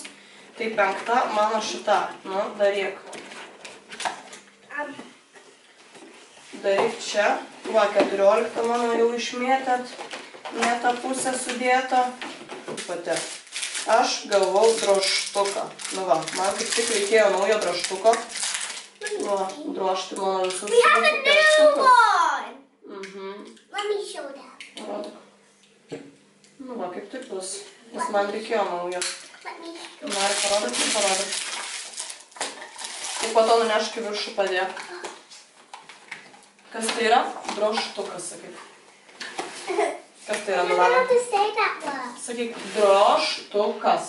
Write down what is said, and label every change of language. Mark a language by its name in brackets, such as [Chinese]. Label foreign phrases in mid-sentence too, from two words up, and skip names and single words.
[Lithuanian] Tai 5 mano šita. Nu, daryk. Daryk čia. Va, 14 mano jau išmėtėt. Ne tą pusę sudėta. Pati. Aš gavau drožtuką. Nu va, man kaip tik reikėjo naujo drožtuko. Va, drožti mano visus. [English] We have a new one! Let me show that. [Lithuanian] Parodyk. Nu va, kaip tik bus. Nes man reikėjo naujo. Nori parodyk, parodyk. Ir po to nunešk į viršų padėk. Kas tai yra? Drožtukas, sakyk. Kas tai yra, Milana? Sakyk, drožtukas.